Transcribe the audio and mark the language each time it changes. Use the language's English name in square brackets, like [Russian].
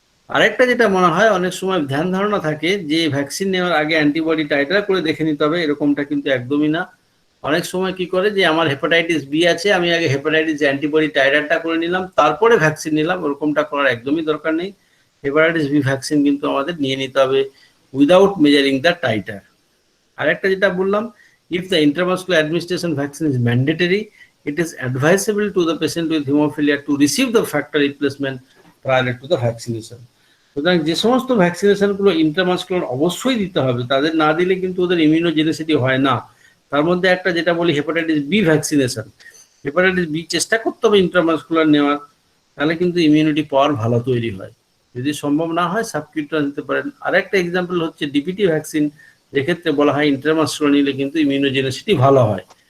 [Bangla] আরেকটা যেটা মনে হয় অনেক সময় ধ্যান ধারণা থাকে যে ভ্যাকসিন নেওয়ার আগে অ্যান্টিবডি টাইটার করে দেখে নিতে হবে, এরকমটা কিন্তু একদমই না। অনেক সময় কি করে যে আমার হেপাটাইটিস বি আছে, আমি আগে হেপাটাইটিস অ্যান্টিবডি টাইটারটা করে নিলাম, তারপরে ভ্যাকসিন নিলাম, ওরকমটা করার একদমই দরকার নেই। হেপাটাইটিস বি ভ্যাকসিন কিন্তু আমাদের নিয়ে নিতে হবে [English] Without measuring the titre. আরেকটা যেটা বললাম, if the intramuscular administration vaccine is mandatory, it is advisable to the patient with hemophilia to receive the factor replacement prior to the vaccination. [Bangla] সুতরাং যে সমস্ত ভ্যাকসিনেশনগুলো ইন্ট্রামাসকুলার অবশ্যই দিতে হবে, তাদের না দিলে কিন্তু ওদের ইমিউনোজেনিসিটি হয় না। তার মধ্যে একটা যেটা বলি hepatitis B vaccination, hepatitis B চেষ্টা করতে হবে ইন্ট্রামাসকুলার নেওয়ার, তাহলে কিন্তু ইমিউনিটি পাওয়ার ভালো তৈরি হয়। যদি সম্ভব না হয় সাবকিউটাস দিতে পারেন। আরেকটা এক্সাম্পল হচ্ছে ডিপিটি ভ্যাকসিন, যেক্ষেত্রে বলা হয় ইন্ট্রামাসকুলার নিলে কিন্তু ইমিউনোজেনিসিটি ভালো হয়।